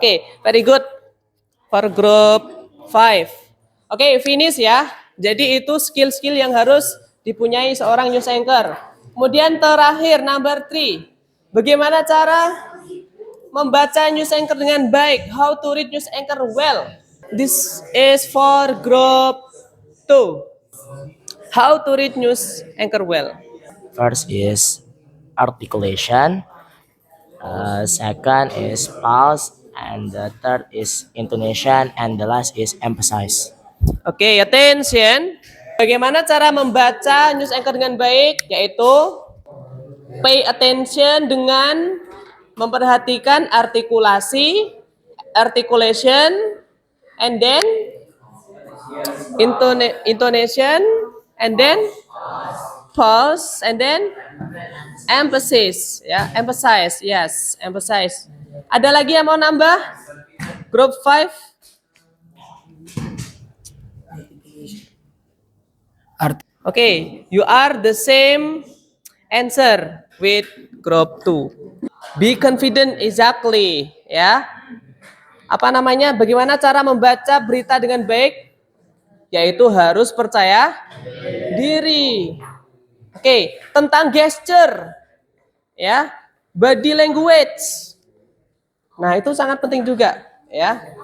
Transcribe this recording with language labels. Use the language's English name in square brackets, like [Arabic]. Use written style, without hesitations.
[English] Oke, very good for group 5. Oke, finish ya. [Indonesian] Jadi itu skill-skill yang harus dipunyai seorang news anchor. Kemudian terakhir, [English] number 3. [Indonesian] Bagaimana cara membaca news anchor dengan baik? [English] How to read news anchor well? This is for group 2. How to read news anchor well? First is articulation. Second is pause. And the third is intonation. And the last is emphasize. Oke, attention. [Indonesian] Bagaimana cara membaca news anchor dengan baik? [English] Yaitu pay attention [Indonesian] dengan memperhatikan [English] articulation, and then intonation, and then pause, and then emphasis. Ya, emphasize. Yes, emphasize. [Indonesian] Ada lagi yang mau nambah? [English] Group 5? Okay, you are the same answer with group 2. Be confident exactly, ya. [Indonesian] Apa namanya? Bagaimana cara membaca berita dengan baik? Yaitu harus percaya diri. Oke, tentang gesture, ya, [English] body language. [Indonesian] Nah, itu sangat penting juga, ya.